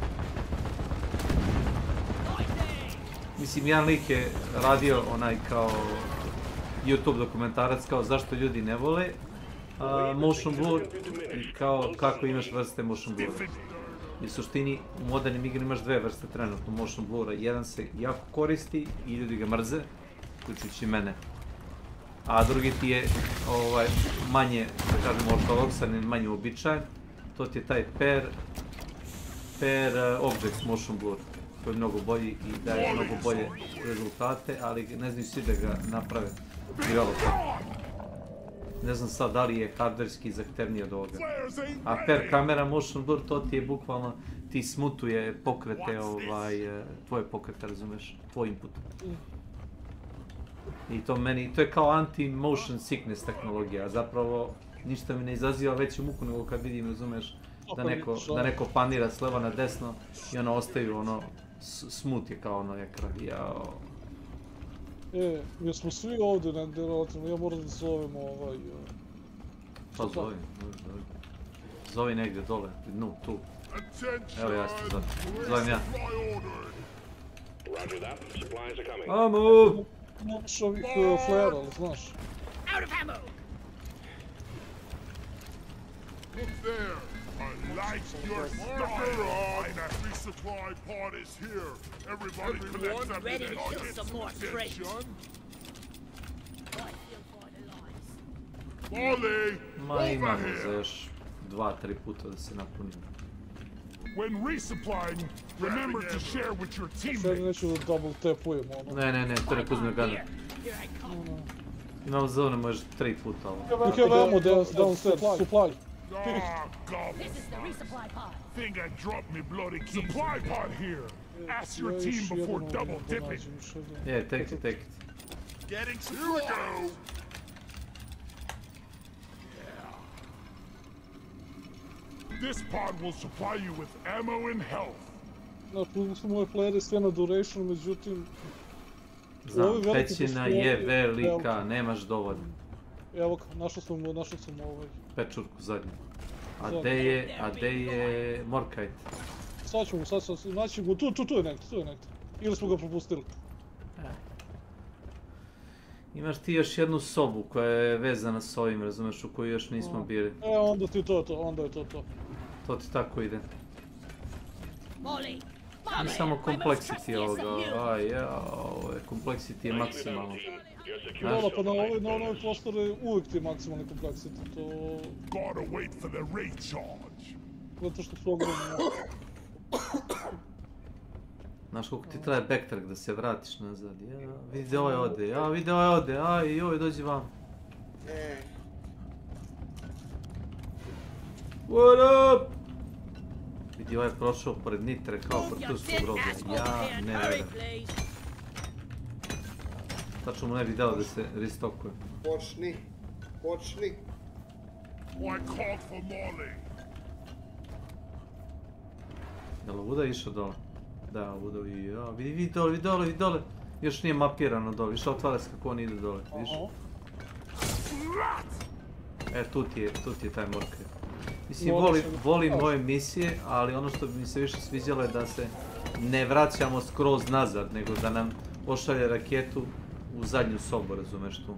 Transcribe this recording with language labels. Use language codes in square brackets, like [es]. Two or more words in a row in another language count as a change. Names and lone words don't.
[sr] Mislim, jedan lik je radio onaj kao YouTube dokumentarac kao zašto ljudi ne vole [en] motion blur [sr] i kao kako imaš vrste [en] motion blura. [sr] I u suštini u modernim igrama imaš dve vrste trenutno [en] motion blura. [sr] Jedan se jako koristi i ljudi ga mrze, uključujući mene. A drugi ti je manje, da kažem, ortodoksan i manje uobičajen. To ti je taj [en] per objects motion blur, [sr] koji je mnogo bolji i daje mnogo bolje rezultate, ali ne znaju svi da ga naprave developer. Ne znam sad da li je hardverski zahtevniji od ovoga. A [en] per kamera motion blur, [sr] to ti je bukvalno, ti smutuje pokrete, tvoje pokrete, razumeš, tvoj input. I to je kao [en] anti-motion sickness [sr] tehnologija, zapravo ništa mi ne izaziva veću muku nego kad vidim, razumeš, da neko panira s leva na desno i ono ostaju smut je kao ono ekran, jao. Jesmo svi ovdje negdje relativno, ja moram da zovem Pa zovem. Zovi negdje dole, dnu, tu. Evo ja ću zovem ja. Amo! Imaš ovih flare, ali znaš. [en] Look there! I like your style! And that resupply pod is here! Everybody collect that ready to kill some more traits. Molly! [sr] Ma imamo za još 2-3 puta da se napunim. [en] When resupplying, remember to share with your [sr] Sad [en] teammates. [sr] neću da [en] double tapujem [sr] ono. Ne, to nek uzme gana. Imam zone, možeš 3 puta ovo. [en] You have ammo downstairs, supply. Ah, gobble. Think I dropped me bloody supply pod here. Ask your team before double dipping. Yeah, take it. Getting some. Here we go. This pod will supply you with ammo and health. [sr] Znači, su moje flare sve na duration, međutim... Znam, pećina je velika, nemaš dovoljno. Evo ga, našao sam Pečurku zadnju. A gde je Morkite? Sad ćemo, naći mu, tu je negdje. Ili smo ga propustili. Imaš ti još jednu sobu koja je vezana s ovim, razumeš, u koju još nismo bili. Onda ti onda je to. To ti tako ide. I samo complexity ovoga, complexity je maksimalno. Dola, pa na ovoj prostore uvijek ti je maksimalni complexity, to... [en] Gotta wait for the recharge. [sr] Zato što su ogromni. Znaš koliko ti traje backtrack da se vratiš nazad, vidi ovaj ode, joj, dođi vam. [en] What up? [sr] Vidi, ovaj je prošao pored Nitre kao pored turskog groblja, ja ne vjerujem. Tačno mu ne bi dao da se restokuje. Počni. [en] I called for Molly. [sr] Jel' ovuda išao dole? Da, ovuda i vidi dole. Još nije mapirano dole, više otvara se kako on ide dole, vidiš? Tu ti je taj Morkite. Mislim, volim ove misije, ali ono što bi mi se više sviđalo je da se ne vraćamo skroz nazad, nego da nam pošalje raketu u zadnju sobu, razumeš tu.